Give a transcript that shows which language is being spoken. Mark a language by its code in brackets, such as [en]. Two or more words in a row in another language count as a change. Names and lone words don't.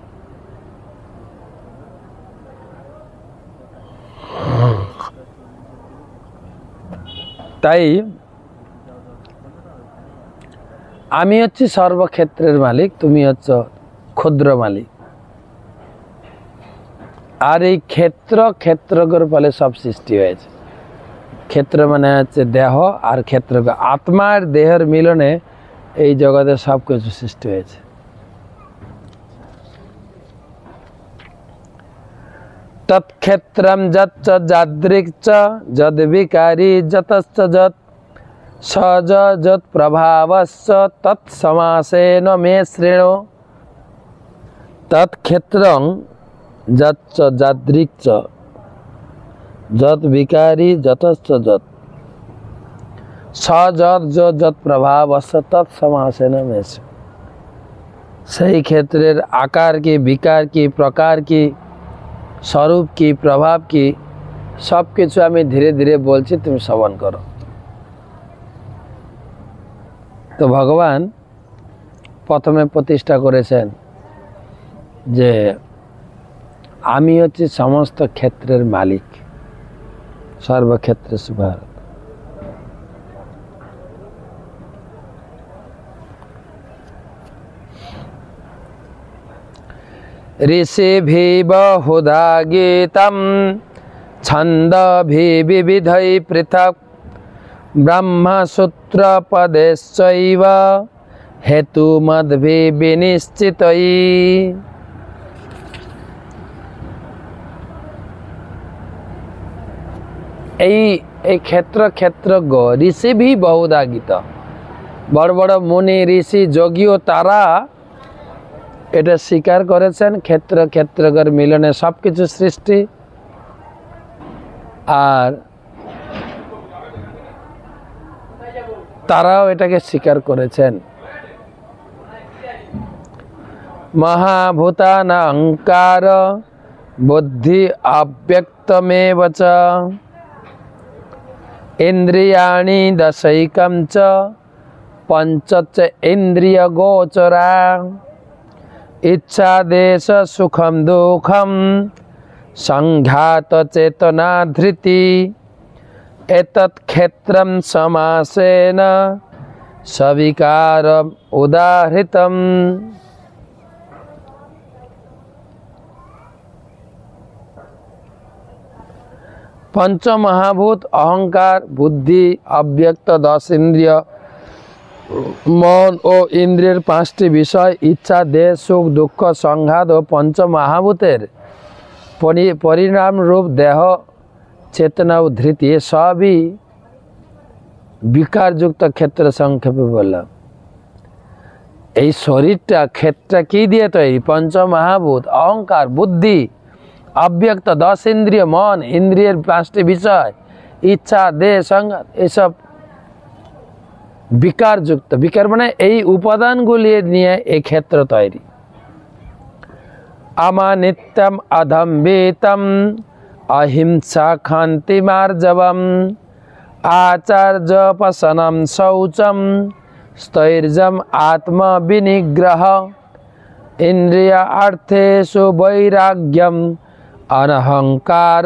[bn] তাই আমি হচ্ছি সর্বক্ষেত্রের মালিক, তুমি হচ্ছ ক্ষুদ্র মালিক। আর এই ক্ষেত্রজ্ঞর ফলে সব সৃষ্টি হয়েছে। ক্ষেত্র মানে হচ্ছে দেহ, আর ক্ষেত্রজ্ঞ আত্মার দেহের মিলনে এই জগতে সব কিছু সৃষ্টি হয়েছে। [sa] তৎক্ষেত্রম যচ্চ যাদৃক্ যদ বিকারী যতশ্চ যৎ সজ যৎ প্রভাবশ্চ তৎসমাসেন মে শৃণু। তৎক্ষেত্রং যচ্চ যাদৃক্ যৎ বিকারী যতশ্চ যৎ সযৎ যৎ প্রভাবশ্চ তৎসমাসেন মে শৃণু। [bn] সেই ক্ষেত্রের আকার কি, বিকার কি, প্রকার কি, স্বরূপ কি, প্রভাব কি, সব কিছু আমি ধীরে ধীরে বলছি, তুমি শ্রবণ করো। তো ভগবান প্রথমে প্রতিষ্ঠা করেছেন যে আমি হচ্ছি সমস্ত ক্ষেত্রের মালিক, সর্বক্ষেত্রে সুভারত। [sa] ঋষিভিः বহুধা গীতম ছন্দভিः বিবিধৈ পৃথক ব্রহ্মসূত্রপদেশ্চৈব হেতুমদ্ভিः বিনিশ্চিতৈ। [bn] এই ক্ষেত্রজ্ঞ [sa] ঋষিভিः বহুধা গীত, [bn] বড় বড় মুনি, ঋষি, যোগীও তারা এটা স্বীকার করেছেন ক্ষেত্রজ্ঞর মিলনে সব কিছু সৃষ্টি। আর তারাও এটাকে স্বীকার করেছেন। [sa] মহাভূতানাংকার বুদ্ধি অব্যক্তমেব চ ইন্দ্রিয়াণি দশৈকম চ পঞ্চচ ইন্দ্রিয় গোচরা ইচ্ছা দেশ সুখম দুঃখম সংঘাত চেতনা ধৃতি এতৎ ক্ষেত্রম সমাসেন সবিকারম উদাহৃতম। [bn] পঞ্চমহাভূত অহংকার, বুদ্ধি, অব্যক্ত 10 ইন্দ্রিয়, মন ও ইন্দ্রিয়ের 5টি বিষয়, ইচ্ছা, দেশ, সুখ, দুঃখ, সংঘাত ও পঞ্চমহাভূতের পরিণাম রূপ দেহ, চেতনা ও ধৃতি, সবই বিকারযুক্ত ক্ষেত্র। সংক্ষেপে বললাম, এই শরীরটা ক্ষেত্রটা কি দিয়ে তৈরি? পঞ্চমহাভূত, অহংকার, বুদ্ধি, অব্যক্ত 10 ইন্দ্রিয়, মন, ইন্দ্রিয়ের 5টি বিষয়, ইচ্ছা, দেশ, সংঘাত, এসব বিকারযুক্ত। বিকার মানে এই উপাদানগুলি নিয়ে এই ক্ষেত্র তৈরি। [sa] আমানিত্যম অধম্বিতম অহিংসা ক্ষান্তি মার্জবম আচার্যপসনম শৌচম স্থৈর্যম আত্মবিনিগ্রহ ইন্দ্রিয় অর্থেষু বৈরাগ্যম অনহংকার